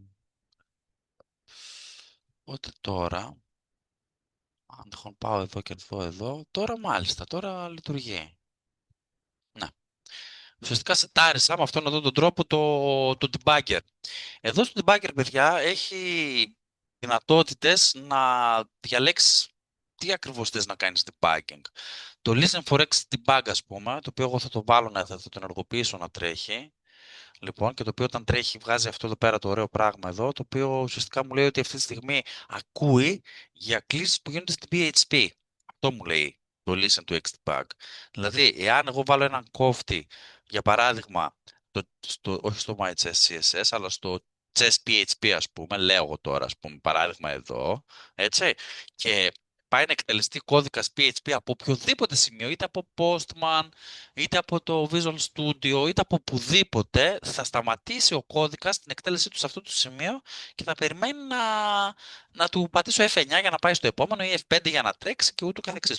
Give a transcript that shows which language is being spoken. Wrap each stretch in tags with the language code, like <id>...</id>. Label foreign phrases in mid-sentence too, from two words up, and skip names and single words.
<el>Οπότε τώρα, αν τυχόν πάω εδώ και δω εδώ, τώρα μάλιστα, τώρα λειτουργεί. Να. Ουσιαστικά σετάρισα με αυτόν εδώ τον τρόπο το debugger. Εδώ στο debugger, παιδιά, έχει δυνατότητες να διαλέξεις τι ακριβώς θες να κάνεις debugging.</el> <en>Το listen for X debug,</en> <el>ας πούμε, το οποίο εγώ θα το βάλω, θα το ενεργοποιήσω να τρέχει. Λοιπόν, και το οποίο όταν τρέχει βγάζει αυτό εδώ πέρα το ωραίο πράγμα εδώ, το οποίο ουσιαστικά μου λέει ότι αυτή τη στιγμή ακούει για κλήσεις που γίνονται στην PHP. Αυτό μου λέει. το</el> <en>listen to XDebug.</en> <el>Δηλαδή, εάν εγώ βάλω έναν κόφτη, για παράδειγμα, όχι στο MyChess CSS, αλλά στο Chess PHP, ας πούμε, λέω εγώ τώρα, ας πούμε, παράδειγμα εδώ, έτσι, και πάει να εκτελεστεί κώδικας PHP από οποιοδήποτε σημείο, είτε από Postman, είτε από το Visual Studio, είτε από οπουδήποτε, θα σταματήσει ο κώδικας την εκτέλεσή του σε αυτό το σημείο και θα περιμένει να του πατήσω F9 για να πάει στο επόμενο ή F5 για να τρέξει και ούτω καθεξής.</el>